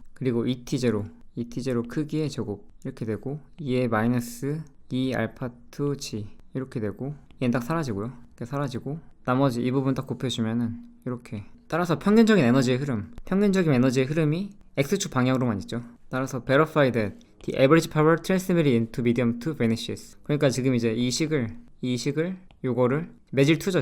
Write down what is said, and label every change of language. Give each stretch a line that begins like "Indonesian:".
Korean: 그리고 ET0 크기의 제곱 이렇게 되고, 2의 마이너스 2 알파 2G 이렇게 되고, 얘는 딱 사라지고요. 이렇게 사라지고, 나머지 이 부분 딱 곱해주면은 이렇게. 따라서 평균적인 에너지의 흐름이 X축 방향으로만 있죠. 따라서
English: verify that the average power transmitted into medium 2 vanishes.
Korean: 그러니까 지금 이제 이 식을 요거를 매질2죠.